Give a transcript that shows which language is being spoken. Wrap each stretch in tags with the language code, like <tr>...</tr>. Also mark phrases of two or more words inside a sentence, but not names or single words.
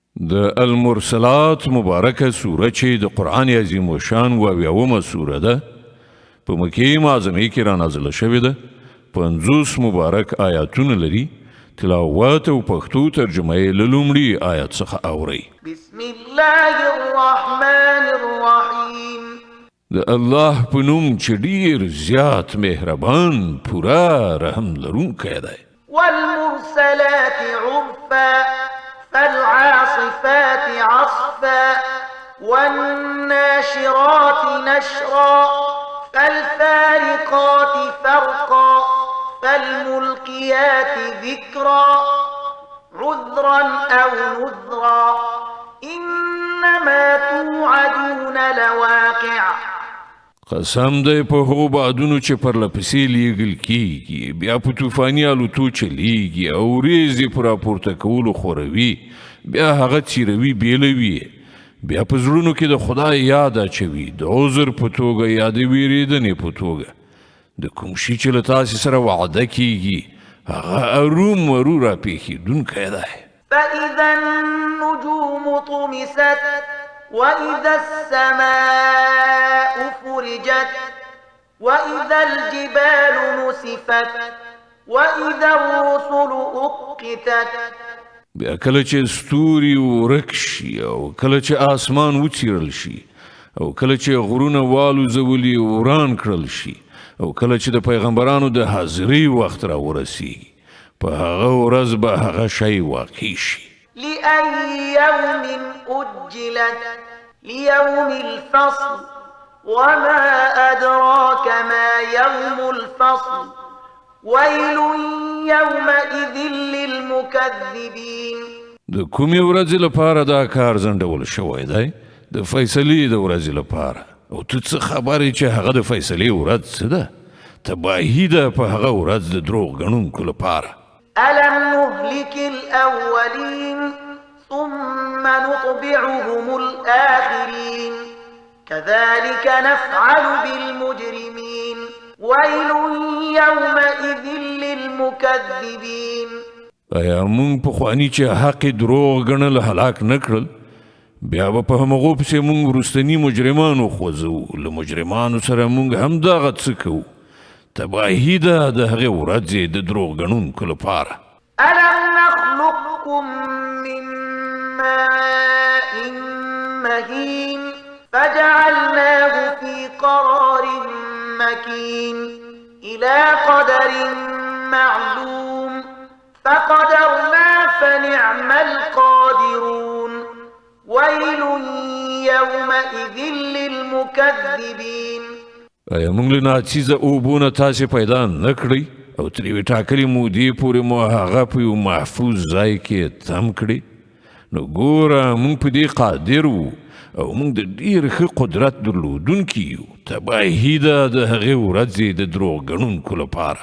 <ps>د المرسلات مبارکه سوره چې د قرآن عظیم و شان و اویاومه سوره ده په مکې معظمې کې را نازله شوې ده 50 مبارک آیاتونه لري تلاوت او پښتو ترجمه یې له لومړي آیت څخه اورئ</ps> <ar>بسم الله الرحمن الرحیم</ar> <ps>د الله په نوم چې ډیر زیات مهربان پورا رحم لرونکی دی</ps> <ar>والمرسلات عرفا فالعاصفات عصفا والناشرات نشرا فالفارقات فرقا فالملقيات ذكرا عذرا أو نذرا إنما توعدون لواقع</ar> <ps>قسم دی په هغو بادونو چې پرلپسې لیږل کیږي بیا په طوفاني الوتو چلیږي او ورېځې په راپورته کولو خوروي بیا هغه څیروي بیلوي بیا په زړونو کې د خدای یاد اچوي د عذر په توګه یا د ویرېدنې په توګه د کوم شي چې له تاسې سره وعده کیږي هغه ارومرو راپېښېدونکی دی</ps> <ar>فإذا النجوم طمست وإذا السماء فرجت وإذا الجبال نسفت وإذا الرسل أقتت</ar> <ps>بیا کله چې ستوري ورک شي او کله چې آسمان وڅیرل شي او کله چې غرونه والوزولي وران کړل شي او کله چې د پیغمبرانو د حاضرۍ وخت را ورسیږي په هغه ورځ به هغه شی واقع شي</ps> <ar>لأي يوم أجلت ليوم الفصل وما أدراك ما يوم الفصل ويل يومئذ للمكذبين</ar> <ps>د کومې ورځې لپاره دا کار ځنډول شوی دی د فیصلې د ورځې لپاره او ته څه خبرې چې هغه د فیصلې ورځ څه ده تباهي ده په هغه ورځ د دروغ ګڼونکو لپاره</ps> <ar>ألم نهلك الأولين ثم نطبعهم الآخرين كذلك نفعل بالمجرمين ويل يومئذ للمكذبين</ar> <ps>ایا مونږ پخواني چې حق دروغ ګڼل هلاک نه کړل بیا به په همغو پسې مونږ وروستني مجرمان وخوځو له مجرمانو سره مونږ همدغه څه کوو تباهي ده د هغې ورځې د دروغ ګڼونکو لپاره</ps> <ar>ألم نخلقكم من ماء مهين فجعلناه في قرار مكين إلى قدر معلوم فقدرنا فنعم القادرون ويل يومئذ للمكذبين</ar> <ps>ایا موږ له ناڅیزه اوبونه تاسې پیدا نه کړئ او تر یوې ټاکلې مودې پورې مو هغه په یو محفوظ ځای کې تم کړي نو ګوره موږ په دې قادر وو او موږ د ډېر ښه قدرت درلودونکي یو تباهي ده د هغې ورځې د دروغ ګڼونکو لپاره</ps>